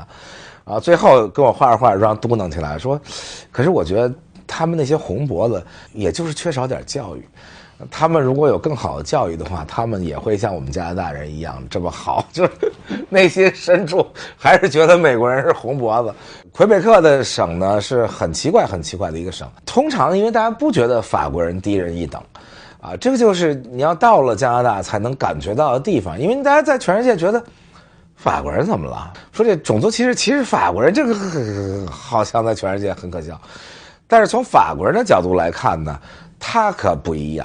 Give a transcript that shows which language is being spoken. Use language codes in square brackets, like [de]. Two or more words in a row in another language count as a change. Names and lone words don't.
[zh] 啊，最後跟我化妝嘟囔起來說，可是我覺得他們那些紅脖子也就是缺少點教育。他們如果有更好的教育的話，他們也会像我們加拿大人一樣這麼好。就是內心深處還是覺得美國人是紅脖子。魁北克的省呢是很奇怪的一個省，通常因為大家不覺得法國人低人一等啊，這個就是你要到了加拿大才能感覺到的地方。因為大家在全世界覺得法國人怎麼了？說這種族歧視，其實法國人这個好像在全世界很可笑，但是從法國人的角度來看呢，他可不一樣。